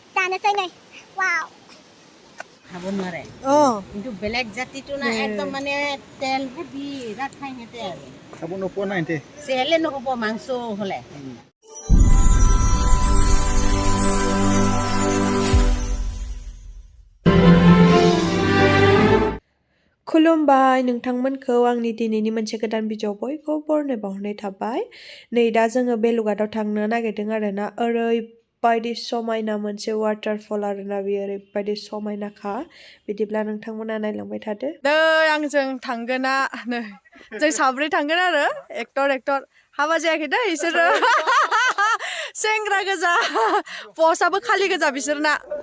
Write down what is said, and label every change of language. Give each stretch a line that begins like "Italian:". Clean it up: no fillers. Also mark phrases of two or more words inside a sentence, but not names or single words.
Bodo: थानोसै नै वाव
Assamese: খাব নোৱাৰে কিন্তু বেলেগ জাতিটো না একদম মানে তেলবোৰ বিৰাট খাই সিহঁতে আৰু খাব নোপোৱা নাই এতে চেহেলে নহ'ব মাংস হ'লে
Bodo: खुलुमबाय नोंथांमोनखौ आंनि दिनैनि मोनसे गोदान भिडिअ बयखौबो बरनो बावहरनाय थाबाय नै दा जोङो बेलुघाटआव थांनो नागिरदों आरोना ओरैबायदि समायना मोनसे वाटारफल आरोना बेयो ओरैबायदि समायनाखा बिदिब्ला नोंथांमोना नायलांबाय थादो नै आंजों थांगोना नै जों साब्रै थांगोन आरो एक्टर हाबा जायाखै दै बिसोरो सेंग्रा गोजा पस्टआबो खालि गोजा बिसोरना